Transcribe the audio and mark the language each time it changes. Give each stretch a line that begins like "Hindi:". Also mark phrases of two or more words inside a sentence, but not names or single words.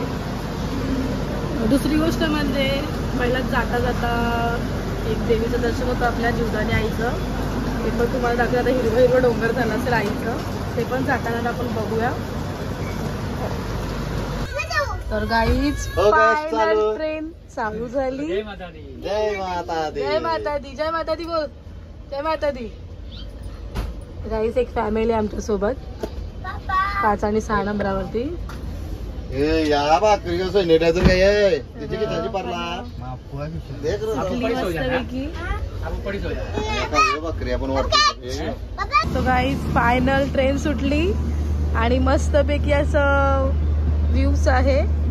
Marathi: दुसरी गोष्ट म्हणजे पहिला जाता जाता एक देवीचं दर्शन होतं आपल्या जीवदानी आईचं. ते पण तुम्हाला दाखवलं. आता हिरवं डोंगर झालं असेल आईचं, ते पण जाताना आपण बघूया. तर
English: guys final train
Marathi: चालू झाली.
Punjabi: जय माता दी. जय माता दी. जय माता दी. जय माता दी बोल. जय माता दी.
Marathi: गाईज एक फॅमिली आमच्या सोबत 5 आणि 6 नंबरावरती. तो
English: guys final train
Marathi: सुटली आणि मस्तपैकी असं व्ह्यू आहे.